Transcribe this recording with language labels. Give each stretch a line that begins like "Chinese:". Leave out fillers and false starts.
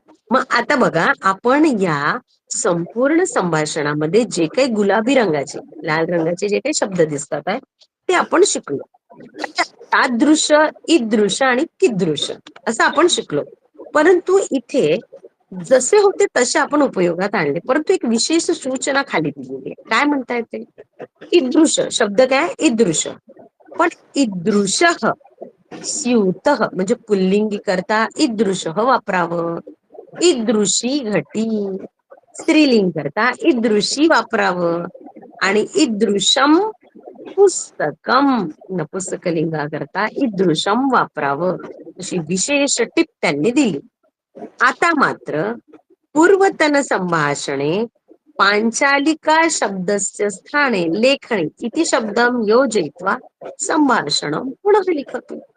Marathi: मग आता बघा, आपण या संपूर्ण संभाषणामध्ये जे काही गुलाबी रंगाचे, लाल रंगाचे जे काही शब्द दिसतात आहे, ते आपण शिकलो. आता तादृश, ईदृश आणि कीदृश असं आपण शिकलो. परंतु इथे जसे होते तसे आपण उपयोगात आणले, परंतु एक विशेष सूचना खाली दिलेली आहे. काय म्हणता येते? ईदृश शब्द काय? ईदृश. पण
Sanskrit: ईदृशः स्यूतः
Marathi: म्हणजे पुल्लिंगी करता ईदृशः वापरावं.
Sanskrit: ईदृशी घटी
Marathi: स्त्रीलिंग करता ईदृशी वापरावं. आणि
Sanskrit: ईदृशम पुस्तकम
Marathi: नपुंसकलिंगा करता ईदृशम वापरावं. अशी विशेष टिप त्यांनी दिली.
Sanskrit: आता मात्र पूर्वतन संभाषणे पांचालिका शब्दस्य स्थाने लेखणी इति शब्दम योजयित्वा संभाषणं पुनः लिखतु.